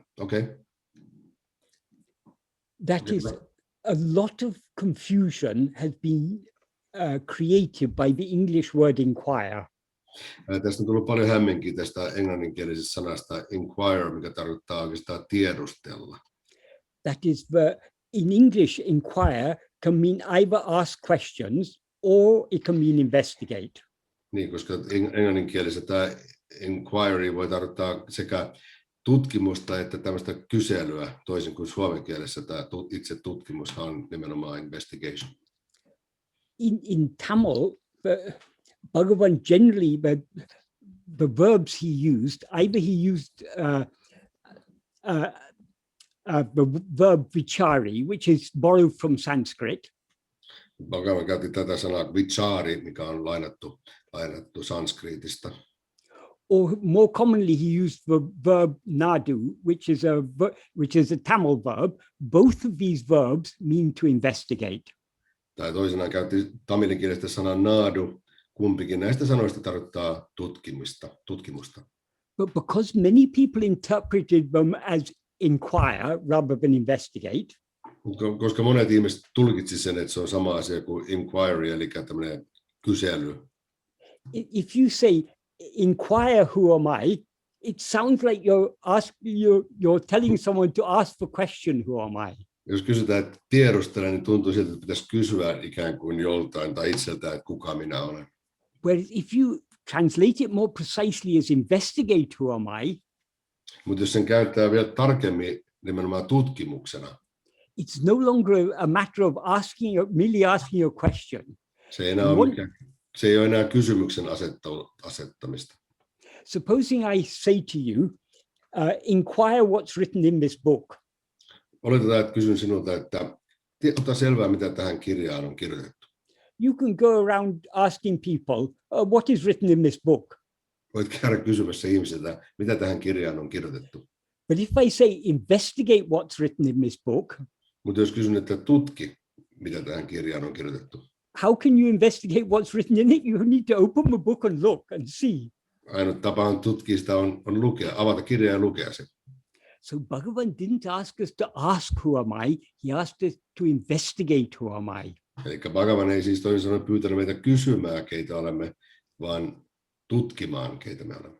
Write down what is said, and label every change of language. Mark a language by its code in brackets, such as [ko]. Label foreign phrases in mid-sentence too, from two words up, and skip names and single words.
[en] Okay. That is, a lot of confusion has been created by the English word inquire. [fi] Tästä on tullut paljon hämminkiä tästä englanninkielisestä sanasta inquire, mikä tarkoittaa oikeastaan tiedustella. [en] That is, in English, inquire can mean either ask questions or it can mean investigate. [fi] Niin, koska englanninkielisessä tämä inquiry voi tarkoittaa sekä tutkimusta että tämmöistä kyselyä, toisin kuin suomen kielessä tämä itse tutkimus on nimenomaan investigation. [en] In Tamil, Bhagavan generally, the verbs he used, either he used the verb vichari, which is borrowed from Sanskrit. [fi] Bhagavan käytti tätä sanaa vichari, mikä on lainattu sanskritista. [en] Or more commonly, he used the verb nadu, which is a Tamil verb. Both of these verbs mean to investigate. [fi] Tai toisinaan käytti tamilikielistä sanaa nadu. Kumpikin näistä sanoista tarkoittaa tutkimusta. [en] But because many people interpreted them as inquire rather than investigate. [fi] Koska monet ihmiset tulkitsi sen, että se on sama asia kuin inquiry, eli tämmöinen kysely. [en] If you say inquire who am I, it sounds like you're telling someone to ask the question who am I. [fi] Jos kysytään, että tiedustele, niin tuntuu siltä, että pitäisi kysyä ikään kuin joltain tai itseltään, että kuka minä olen. [en] Whereas if you translate it more precisely as investigate who am I, [fi] mutta jos sen käyttää vielä tarkemmin nimenomaan tutkimuksena, [en] it's no longer a matter of merely asking a question. [fi] Se ei ole enää kysymyksen asettamista. [en] Supposing I say to you, Inquire what's written in this book. [fi] Oletetaan, että kysyn sinulta, että ota selvää, mitä tähän kirjaan on kirjoitettu. [en] You can go around asking people, what is written in this book? [fi] Voit käydä kysymässä ihmisiltä, mitä tähän kirjaan on kirjoitettu. [en] But if I say, investigate what's written in this book, [fi] Mutta jos kysyn, että tutki, mitä tähän kirjaan on kirjoitettu. [en] how can you investigate what's written in it? You need to open the book and look and see. [fi] Ainut tapa on tutkia sitä on lukea, avata kirja ja lukea se. [en] So Bhagavan didn't ask us to ask who am I, he asked us to investigate who am I. [fi] Eli Bhagavan ei siis toisin sanoen pyytänyt meitä kysymään, keitä olemme, vaan tutkimaan, keitä me olemme.